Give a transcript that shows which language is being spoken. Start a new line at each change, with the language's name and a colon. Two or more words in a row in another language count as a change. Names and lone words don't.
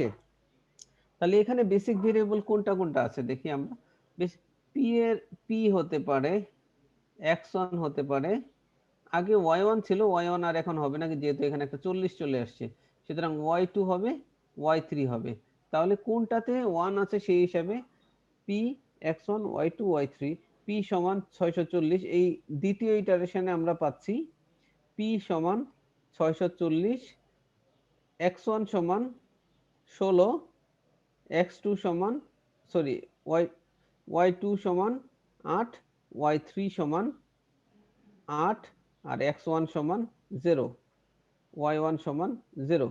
Bangla: তাহলে এখানে
English: basic variable
Bangla: কোনটা কোনটা আছে দেখি আমরা। পি এর পি হতে পারে, x1 হতে পারে, আগে y1 ছিল, y1 আর এখন হবে না যেহেতু এখানে একটা 40 চলে আসছে, সুতরাং y2 হবে, y3 হবে। তাহলে কোনটাতে 1 আছে সেই হিসাবে p x1 y2 y3, p সমান 640। এই দ্বিতীয় ইটারেশনে আমরা পাচ্ছি p সমান 640, x1 সমান 16, x2 সমান সরি y2 সমান 8, y3 সমান 8, আর x1 সমান 0, y1 সমান 0।